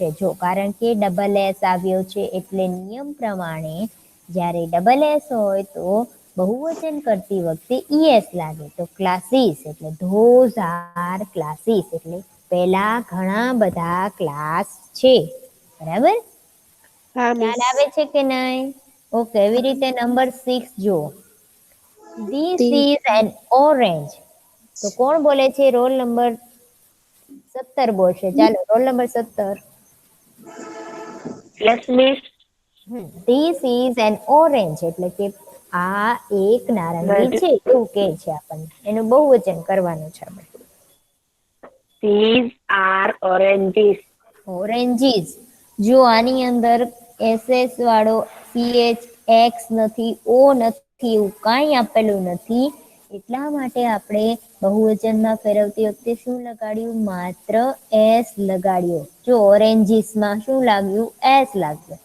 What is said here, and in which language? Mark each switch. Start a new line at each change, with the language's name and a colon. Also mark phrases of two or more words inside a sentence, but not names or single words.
Gujarati: જો કારણ કે ડબલ S આવ્યો છે એટલે નિયમ પ્રમાણે જ્યારે ડબલ S હોય તો બહુવચન કરતી વખતે ES લાગે. તો ક્લાસીસ એટલે
English: those are classes
Gujarati: એટલે પેલા ઘણા બધા ક્લાસ છે. બરાબર? હા મિસ. ખ્યાલ આવે છે કે નહીં? ઓકે, એવી રીતે નંબર 6 જુઓ.
English: This is an orange.
Gujarati: તો કોણ બોલે છે? રોલ નંબર 17 બોલશે. ચાલો રોલ નંબર 17.
English: yes miss. This is an orange
Gujarati: એટલે કે આ એક નારંગી છે એવું કહે છે આપણને. એનું બહુવચન કરવાનું છે આપણે.
English: These are oranges.
Gujarati: ઓરેન્જીસ. જો આની અંદર SS વાળો CH X નથી, O નથી, એવું કાંઈ આપેલું નથી. એટલા માટે આપણે બહુવચનમાં ફેરવતી વખતે શું લગાડ્યું? માત્ર S લગાડ્યો. જો ઓરેન્જીસમાં શું લાગ્યું? S લાગ્યું.